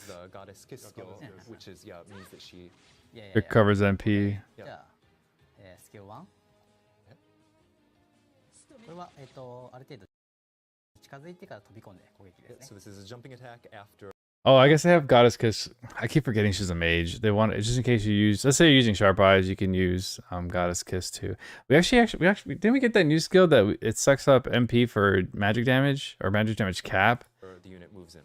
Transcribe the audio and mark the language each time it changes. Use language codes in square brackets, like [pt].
[en] The goddess kiss skill, which is means that she. It covers MP. [ja] じゃあ、スキル1。これは、ある程度近づいてから飛び込んで攻撃ですね。 [en] So this is a jumping attack after. Oh, I guess they have Goddess Kiss. I keep forgetting she's a mage. They want it just in case you use. Let's say you're using Sharp Eyes, you can use Goddess Kiss too. We actually didn't we get that new skill that it sucks up MP for magic damage or magic damage cap. Or the unit moves in.